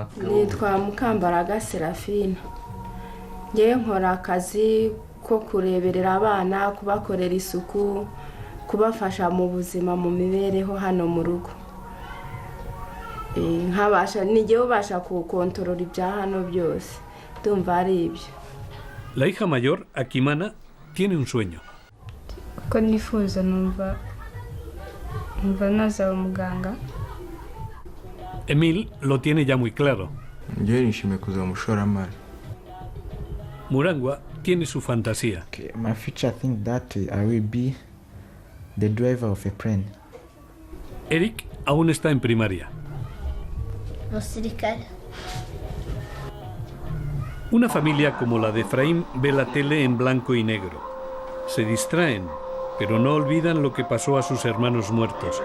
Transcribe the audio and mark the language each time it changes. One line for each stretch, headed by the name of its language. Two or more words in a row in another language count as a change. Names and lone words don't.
Kinyarwanda: Nitwa Mukambaraga Serafine. Ngiye nkora akazi ko kureberera abana, kubakorera isuku, kubafasha mu buzima, mu mibereho hano mu rugo. Nijye ubasha kukontorora ibya hano byose. Ndumva ari ibyo.
Spanish: La hija mayor, Akimana, tiene un sueño.
Kinyarwanda: Ko nifuza numva nazaba umuganga.
Spanish: Emil lo tiene ya muy claro.
Kinyarwanda: Ngiye nishimiye kuzaba umushoramari.
Spanish: Murangwa tiene su fantasía.
English: My future, I think that I will be the driver of a plane.
Spanish: Eric aún está en primaria. Una familia como la de Efraim ve la tele en blanco y negro. Se distraen, pero no olvidan lo que pasó a sus hermanos muertos.